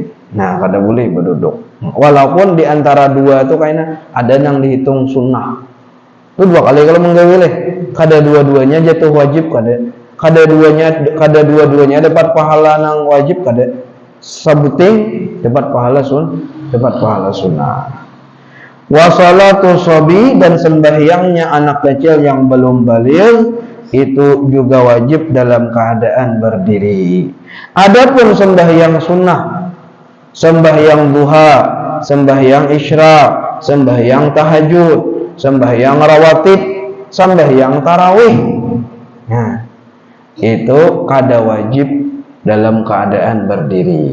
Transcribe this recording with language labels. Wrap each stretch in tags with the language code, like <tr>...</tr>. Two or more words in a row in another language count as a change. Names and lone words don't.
<bjn>Nah, kada boleh berduduk. Walaupun di antara dua itu kayaknya ada yang dihitung sunnah. Itu 2 kali kalau menggawileh, kada dua-duanya jatuh wajib, kada dua-duanya dapat pahala nang wajib, kada sabuting dapat pahala sunnah.</bjn> <ar>وصلاة الصبي,</ar> <id>dan sembahyangnya anak kecil yang belum baligh itu juga wajib dalam keadaan berdiri.</id> <bjn>Adapun sembahyang sunnah, sembahyang duha, sembahyang isyraq, sembahyang tahajud, sembahyang rawatib, sembahyang tarawih, nah itu kada wajib dalam keadaan berdiri.</bjn>